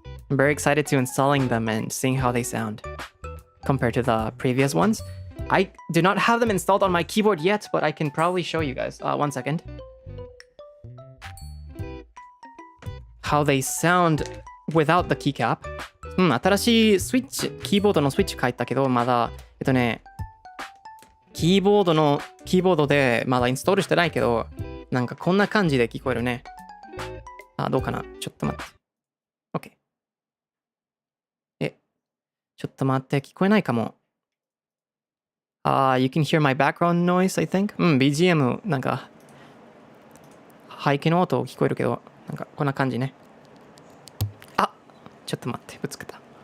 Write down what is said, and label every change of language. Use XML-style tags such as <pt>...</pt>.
<en>I'm very excited to installing them and seeing how they sound compared to the previous ones. I do not have them installed on my keyboard yet, but I can probably show you guys. 1 second. How they sound without the keycap.</en> <ja>新しいキーボードのスイッチ変えたけど、まだ、キーボードでまだインストールしてないけど、なんかこんな感じで聞こえるね。どうかな？ちょっと待って。OK。ちょっと待って、聞こえないかも。</ja> <en>You can hear my background noise, I think.</en> <ja>BGM、なんか、背景の音聞こえるけど、なんかこんな感じね。ちょっと待って、ぶつけた。</ja>